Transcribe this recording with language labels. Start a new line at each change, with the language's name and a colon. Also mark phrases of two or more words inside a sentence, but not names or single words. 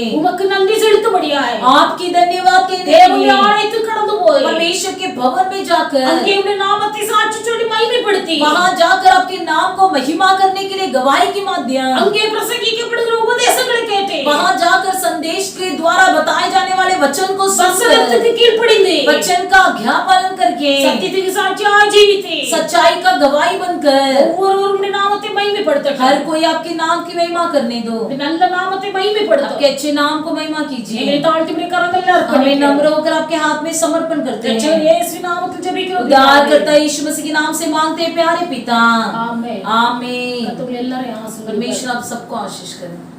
Tamil: உமக்கு நன்றி செலுத்தும்படியாய்
Hindi: आपकी धन्यवाद के
Tamil: தேவனுடைய
Hindi: लिए
Tamil: ஆலயத்துக்கு கடந்து போய்
Hindi: परमेश्वर के भवन में जाकर
Tamil: அங்கே உம்முடைய நாமத்தை சாட்சி சொல்லி மகிமைப்படுத்தி
Hindi: वहां जाकर आपके नाम को महिमा करने के लिए गवाही के माध्यम
Tamil: அங்கே பிரசங்கிக்கப்படுகிற உபதேசங்களை கேட்டேன்.
Hindi: वहां जाकर संदेश के द्वारा बताए जाने वाले वचन को सुनकर
Tamil: வசனத்துக்கு கீழ்ப்படிந்து
Hindi: वचन का आज्ञा पालन करके
Tamil: சத்தியத்துக்கு சாட்சியாய் ஜீவித்தேன்.
Hindi: सच्चाई का गवाही बनकर
Tamil: ஒவ்வொருவருடைய நாமத்தை மகிமைப்படுத்தட்டும்.
Hindi: हर कोई आपके नाम की महिमा करने दो।
Tamil: இந்த நல்ல நாமத்தை மகிமைப்படுத்தட்டும்.
Hindi: आपके अच्छे नाम को महिमा
Tamil: எங்களை
Hindi: कीजिए।
Tamil: தாழ்த்தி உம்முடைய கரங்களில்
Hindi: हमें
Tamil: அர்ப்பணிக்கிறோம்.
Hindi: नम्र होकर आपके हाथ में समर्पण करते
Tamil: ரட்சகர்
Hindi: हैं।
Tamil: இயேசு நாமத்தில் ஜெபிக்கிறோம்.
Hindi: उद्धारकर्ता यीशु मसीह के नाम से मांगते हैं प्यारे पिता,
Tamil: ஆமென்.
Hindi: आमीन।
Tamil: கர்த்தர் எல்லாரையும் ஆசீர்வதிப்பார்.
Hindi: परमेश्वर आप सबको आशीष करें।